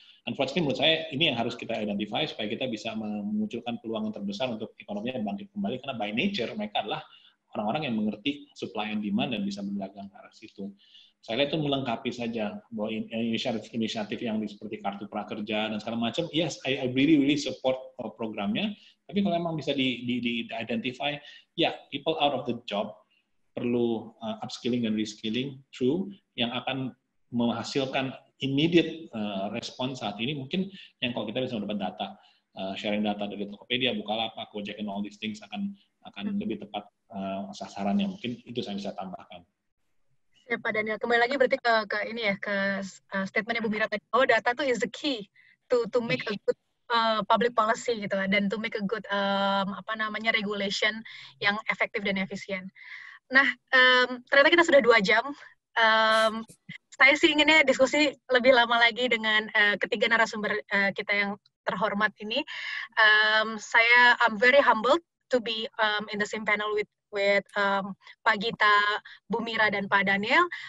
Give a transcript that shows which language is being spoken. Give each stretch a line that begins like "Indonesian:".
Indonesian: Unfortunately, menurut saya ini yang harus kita identify supaya kita bisa memunculkan peluang yang terbesar untuk ekonominya bangkit kembali karena by nature mereka adalah orang-orang yang mengerti supply and demand dan bisa berdagang ke arah situ. Saya lihat itu melengkapi saja bahwa inisiatif yang seperti kartu prakerja dan segala macam.
English: Yes, I really support programnya.
Indonesian: Tapi kalau memang bisa di-identify,
English: people out of the job
Indonesian: perlu upskilling dan reskilling true yang akan menghasilkan immediate respon saat ini mungkin yang kalau kita bisa mendapat data, sharing data dari Tokopedia, Bukalapak, Gojek, and all these things akan lebih tepat sasarannya. Mungkin itu saya bisa tambahkan. Ya Pak Daniel, kembali lagi berarti ke statementnya Bu Mira tadi, bahwa data itu
English: is the key to make a good public policy
Indonesian: gitu dan
English: to make a good regulation
Indonesian: yang efektif dan efisien. Nah, ternyata kita sudah 2 jam. Saya sih inginnya diskusi lebih lama lagi dengan ketiga narasumber kita yang terhormat ini.
English: I'm very humbled to be in the same panel with Pak Gita, Bu Mira, dan Pak Daniel.